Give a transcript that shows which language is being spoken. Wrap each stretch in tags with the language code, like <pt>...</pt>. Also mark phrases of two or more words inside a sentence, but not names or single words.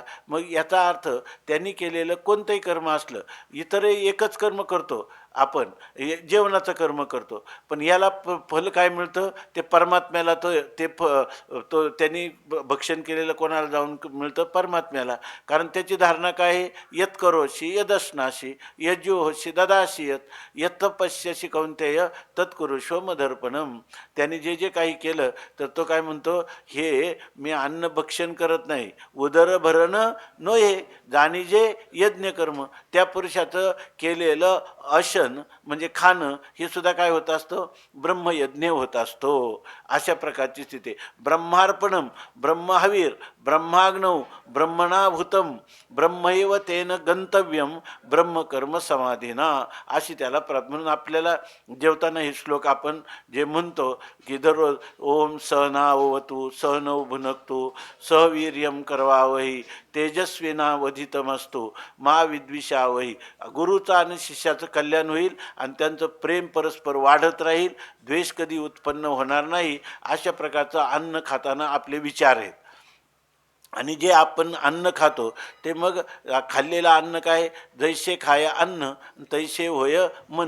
<mr>मग याचा अर्थ त्यांनी केलेलं कोणतंही कर्म असलं, इतरही एकच कर्म करतो आपण, जेवणाचं कर्म करतो, पण याला फल काय मिळतं? ते परमात्म्याला तो त्यांनी भक्षण केलेलं कोणाला जाऊन मिळतं? परमात्म्याला. कारण त्याची धारणा काय आहे?</mr> <sa>यत करोशी यदश्नाशी यज्जुहोशी ददाशी यत यत पश्यशी कौंतेय तत्कुरुष्व मदर्पणम.</sa> <mr>त्याने जे जे काही केलं तर तो काय म्हणतो? हे मी अन्न भक्षण करत नाही, उदर भरणं नोहे जाणीजे यज्ञ कर्म. त्या पुरुषाचं केलेलं अशन म्हणजे खाणं हे सुद्धा काय होत असतं? ब्रह्मयज्ञ होत असतो. अशा प्रकारची स्थिती.</mr> <sa>ब्रह्मार्पणम ब्रह्महवीर ब्रह्माग्नौ ब्रह्मणाभूतम ब्रह्मैव तेन गंतव्यम ब्रह्मकर्म समाधीना,</sa> <mr>अशी त्याला म्हणून आपल्याला जेवताना हे श्लोक आपण जे म्हणतो की दररोज</mr> <sa>ओम सहनावतु सहनौ भुनक्तु सहवीर्यम करवावही तेजस्विनावधितमस्तु मा विद्विषावही.</sa> <mr>गुरुचं आणि शिष्याचं कल्याण होईल आणि त्यांचं प्रेम परस्पर वाढत राहील, द्वेष कधी उत्पन्न होणार नाही. अशा प्रकारचं अन्न खाताना आपले विचार आहेत. आणि जे आपण अन्न खातो ते मग खाल्लेलं अन्न काय? जैसे खाय अन्न तैसे होय मन.</mr>